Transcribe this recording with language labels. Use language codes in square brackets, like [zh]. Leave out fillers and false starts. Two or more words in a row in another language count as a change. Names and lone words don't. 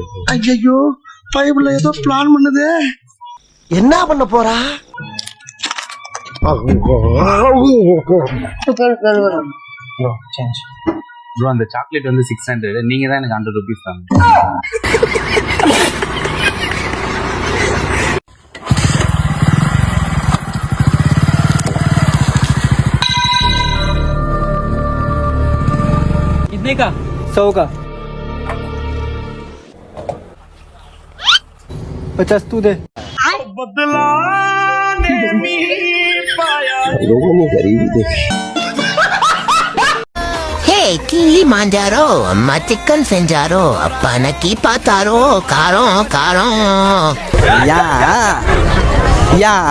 [ta] ஐயோ பைபிள்ல ஏதோ பிளான் பண்ணுது. என்ன பண்ண போறா? ப்ரோ அந்த சாக்லேட் வந்து 600 நீங்க தான் எனக்கு 100 rupees தாங்க. [hi] कितने का? 100 का. 50 तू दे. [ta] Hey, Kilimanjaro, அம்மா சிக்கன் செஞ்சாரோ, அப்பா நக்கி பார்த்தாரோ, காரம் காரம். या या